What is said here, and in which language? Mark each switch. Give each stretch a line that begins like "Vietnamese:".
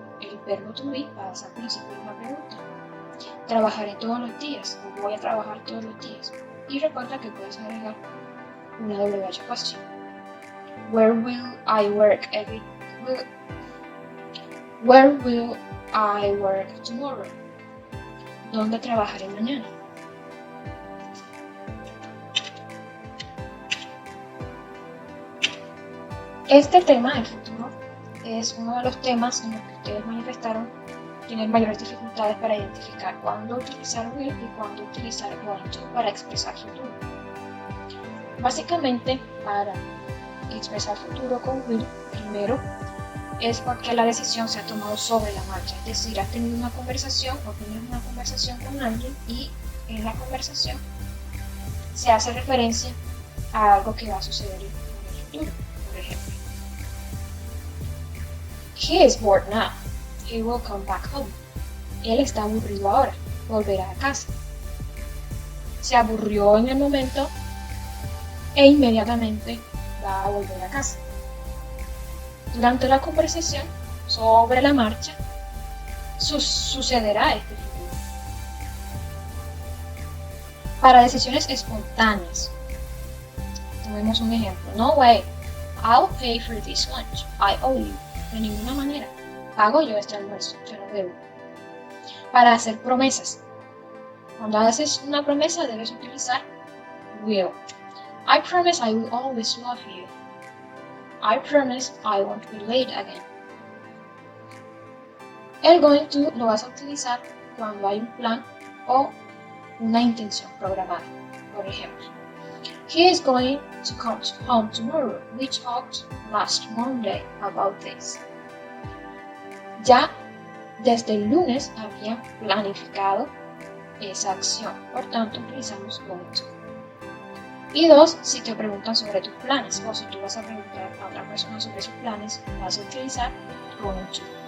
Spanish: El verbo to be pasa al principio de la pregunta. Trabajaré todos los días. O voy a trabajar todos los días. Y recuerda que puedes agregar una WH question.
English: Where will I work Where will I work tomorrow?
Spanish: ¿Dónde trabajaré mañana? Este tema, el futuro, es uno de los temas en los que ustedes manifestaron tener mayores dificultades para identificar cuándo utilizar will y cuándo utilizar going to para expresar futuro. Básicamente, para expresar futuro con will, primero es porque la decisión se ha tomado sobre la marcha, es decir, has tenido una conversación o tienes una conversación con alguien y en la conversación se hace referencia a algo que va a suceder en el futuro. Por ejemplo,
English: he is bored now. He will come back home.
Spanish: Él está aburrido ahora. Volverá a casa. Se aburrió en el momento e inmediatamente va a volver a casa. Durante la conversación, sobre la marcha, sucederá este futuro. Para decisiones espontáneas, tomemos un ejemplo.
English: No way, I'll pay for this lunch. I owe you.
Spanish: De ninguna manera. Pago yo este almuerzo, te lo debo. Para hacer promesas. Cuando haces una promesa debes utilizar will.
English: I promise I will always love you. I promise I won't be late again.
Spanish: El going to lo vas a utilizar cuando hay un plan o una intención programada. Por ejemplo,
English: he is going to come home tomorrow. We talked last Monday about this.
Spanish: Ya desde el lunes había planificado esa acción, por tanto utilizamos going to. Y dos, si te preguntan sobre tus planes o si tú vas a preguntar a otra persona sobre sus planes, vas a utilizar going to.